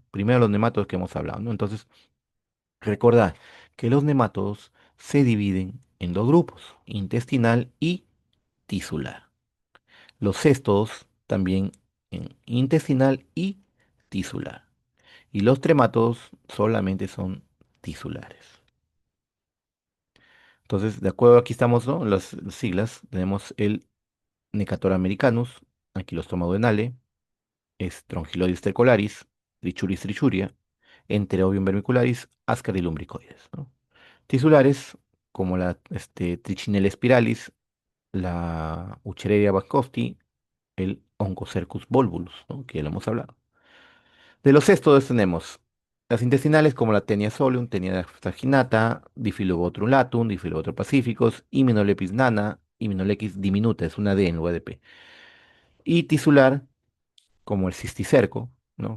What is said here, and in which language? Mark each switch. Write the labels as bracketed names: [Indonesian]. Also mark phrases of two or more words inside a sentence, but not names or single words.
[Spanish] Primero los nematodos que hemos hablado, ¿no? Entonces, recordad que los nematodos se dividen en dos grupos, intestinal y tisular. Los céstodos también en intestinal y tisular. Y los trematodos solamente son tisulares. Entonces, de acuerdo, aquí estamos, ¿no? Las siglas. Tenemos el Necator americanus, Ankylostomum duodenale, Strongyloides stercolaris, Trichuris trichuria, Enterobium vermicularis, Ascaris lumbricoides, ¿no? Tisulares, como la Trichinella spiralis, la Wuchereria baskofti, el Onchocercus volvulus, ¿no? Que ya lo hemos hablado. De los cestos tenemos las intestinales, como la Tenia solium, Tenia saginata, Diffilobotrum latum, Diffilobotrum pacificus, Hymenoplex nana, Hymenoplex diminuta, es una D en lugar de P. Y tisular, como el cisticerco, ¿no?